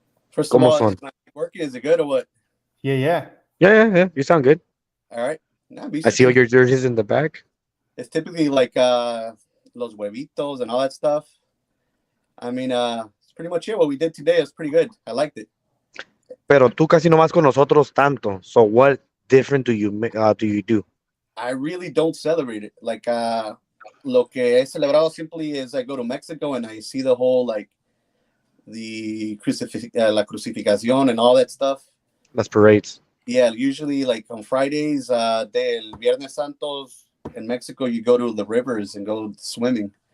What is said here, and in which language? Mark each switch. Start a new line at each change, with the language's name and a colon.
English: First of
Spanish: ¿Cómo
English: all,
Spanish: son?
English: is my working? Is it good or what? Yeah. Yeah. You sound good. All right. Nah, I see all your jerseys in the back. It's typically like
Spanish: los huevitos
English: and all that stuff. I mean, it's pretty much it. What we did today is pretty good. I liked it.
Spanish: Pero tú casi no vas con nosotros tanto.
English: So what different do you do? I really don't celebrate it. Like,
Spanish: lo que he celebrado
English: simply is I go to Mexico and I see the whole, like, the
Spanish: la crucificación
English: and all that stuff.
Spanish: Las parades.
English: Yeah, usually, like, on Fridays,
Spanish: del Viernes Santos
English: in Mexico, you go to the rivers and go swimming.